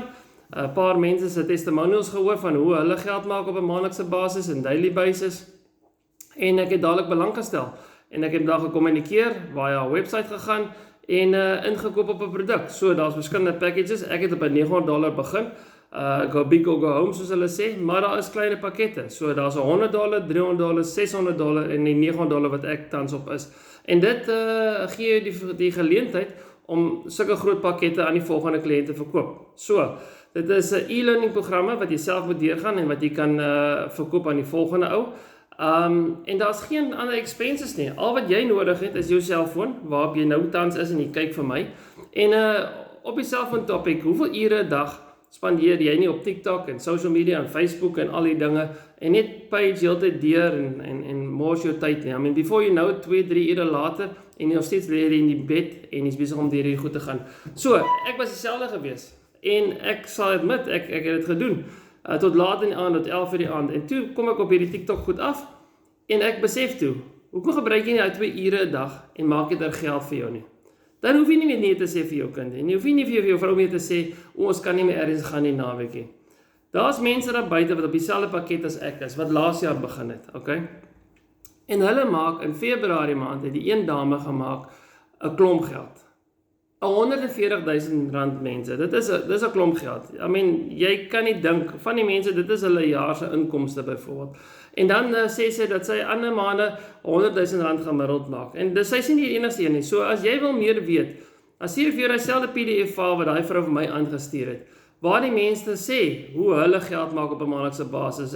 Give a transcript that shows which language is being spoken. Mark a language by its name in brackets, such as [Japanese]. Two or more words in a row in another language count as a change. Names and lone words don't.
[Afrikaans] 'n Paar mense se testimonials gehoor van hoe hulle geld maak op 'n maandelikse basis en [English] daily basis. [Afrikaans] En ek het dadelik belang gestel en ek het daar gekommunikeer, via haar website gegaan en ingekoop op 'n produk. So daar's verskillende packages. Ek het op $900 begin. [English] Go big or go home [Afrikaans] soos hulle sê, maar daar is kleine pakkette. So daar's $100, $300, $600 en die $900 wat ek tans op is. En dit gee jou die geleentheid om sulke groot pakkette aan die volgende kliënte verkoop. So, dit is 'n [English] e-learning programme [Afrikaans] wat jy self moet deurgaan en wat jy kan verkoop aan die volgende ou. En daar's geen ander expenses nie. Al wat jy nodig het is jou selfoon, waarop jy nou tans is en jy kyk vir my. En op die selfoon topic, hoeveel ure 'n dag spandeer jy nie op TikTok en [English] social media [Afrikaans] en Facebook en al die dinge en net page heeltyd deur en mors jou tyd nie. [English] I mean, before you know [Afrikaans] 2-3 ure later en jy nog steeds lê in die bed en jy's besig om deur hierdie goed te gaan. So, ek was dieselfde gewees en ek sal admit, ek het dit gedoen tot laat in die aand, tot 11 uur die aand en toe kom ek op hierdie TikTok goed af en ek besef toe, hoekom gebruik jy nie daai 2 ure 'n dag en maak jy daar geld vir jou nie? Dan hoef jy nie meer nee te sê vir jou kind en jy hoef nie vir jou vrou meer te sê ons kan nie meer ergens gaan die naweek nie. Daar's mense daar buite wat op dieselfde pakket as ek is, wat laas jaar begin het, okay? En hulle maak in Februarie maand het die een dame gemaak 'n klomp geld. 140,000 rand mense. Dit is 'n klomp geld. [English] I mean, [Afrikaans] jy kan nie dink van die mense, dit is hulle jaar se inkomste byvoorbeeld. En dan sê sy dat sy ander maande 100,000 rand gemiddeld maak. En dis sy is nie die enigste een nie. So as jy wil meer weet, as jy vir dieselfde PDF-file wat daai vrou vir my aangestuur het, waar die mense sê hoe hulle geld maak op 'n maandelikse basis.